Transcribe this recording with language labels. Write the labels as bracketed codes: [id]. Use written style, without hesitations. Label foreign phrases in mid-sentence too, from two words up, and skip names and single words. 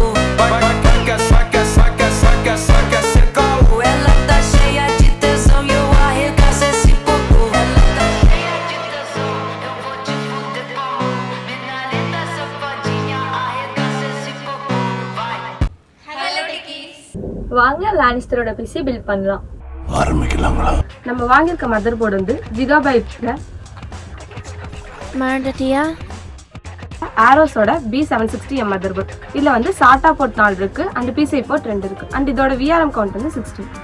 [pt] Vai, vai que é, vai que é, vai que é, vai que é, vai que é sem caô. Ela tá cheia de tesão e eu arregaço esse popô. Ela tá cheia de tesão, eu vou te fuder com amor. Mina linda, safadinha, arregaça esse popô. [en] Vai. Hello Dickies. [ta] வாங்க லானிஸ்டரோட [en] PC build [ta] பண்ணலாம். ஆரம்பிக்கலாங்களா? நம்ம வாங்கியிருக்க [en] mother board [ta] வந்து ஜிகாபைட்ல மாண்டட்டியா ஆரோஸோட B760M [en] mother board. [ta] இதில் வந்து [en] SATA port [ta] 4 இருக்கு அண்ட் [en] PCI port [ta] 2 இருக்கு அண்ட் இதோட [en] VRM count [ta] வந்து 16.